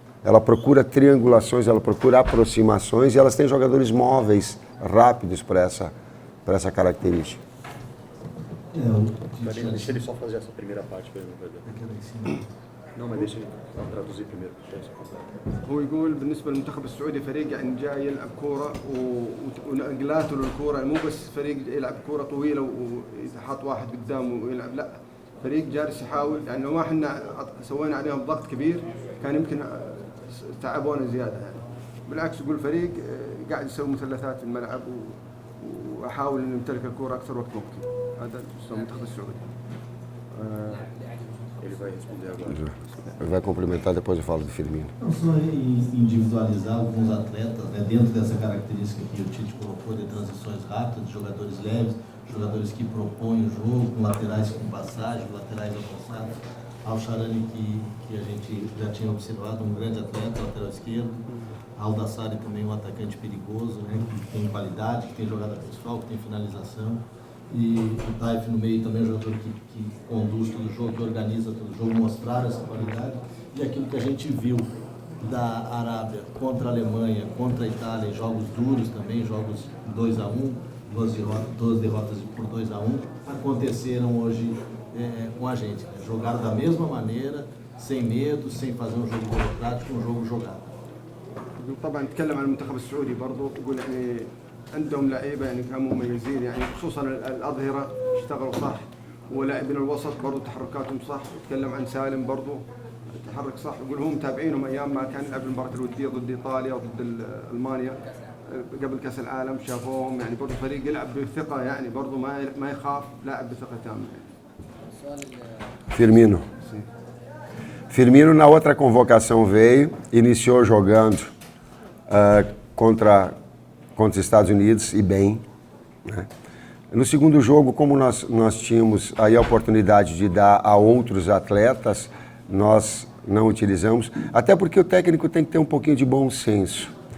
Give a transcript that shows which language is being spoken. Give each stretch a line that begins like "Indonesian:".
Portuguese: Ela procura triangulações, ela procura aproximações e elas têm jogadores móveis, rápidos para essa característica. Deixa ele só fazer essa primeira parte para ele. Não, mas deixa ele traduzir primeiro.
Arabic: هو يقول بالنسبة للمنتخب السعودي فريق يعني جاي يلعب كورة ونقلاته للكورة، مو بس فريق يلعب كورة طويلة ويتحط واحد قدامه ويلعب، لا فريق جالس يحاول، يعني لو ما احنا سوينا عليهم ضغط كبير كان يمكن تعبونا زيادة يعني. بالعكس يقول فريق قاعد يسوي مثلثات في الملعب وأحاول إنه يمتلك الكورة أكثر وقت ممكن. هذا المنتخب السعودي.
Portuguese: Ele vai responder agora. Ele vai complementar, depois eu falo do Firmino. Não só individualizar alguns atletas, né, dentro dessa característica que o Tite colocou de transições rápidas, jogadores leves, jogadores que propõem o jogo, com laterais com passagem, laterais avançados. Al-Sharani, que a gente já tinha observado, um grande atleta, lateral esquerdo. Al-Dassari também um atacante perigoso, né, que tem qualidade, que tem jogada pessoal, que tem finalização. E o Taif no meio também é um jogador que conduz todo o jogo, que organiza todo o jogo, mostrar essa qualidade. E aquilo que a gente viu da Arábia contra a Alemanha, contra a Itália, jogos duros também, jogos 2-1, duas derrotas por 2-1, aconteceram hoje com a gente. Né? Jogaram da mesma maneira, sem medo, sem fazer um jogo burocrático, um jogo jogado.
Arabic: طبعا نتكلم عن المنتخب السعودي برضو يقول يعني عندهم لعيبه يعني كانوا مميزين يعني خصوصا الاظهره اشتغلوا صح ولاعبين الوسط برضو تحركاتهم صح. يتكلم عن سالم برضو تحرك صح. يقول هم متابعينهم ايام ما كان يلعب المباراه الوديه ضد ايطاليا وضد المانيا قبل كاس العالم شافوهم يعني برضو فريق يلعب بثقه يعني برضو ما يخاف لاعب بثقه تامه يعني.
Portuguese: Firmino na outra convocação veio, iniciou jogando contra os Estados Unidos e bem, né? No segundo jogo, como nós tínhamos aí a oportunidade de dar a outros atletas, nós não utilizamos, até porque o técnico tem que ter um pouquinho de bom senso.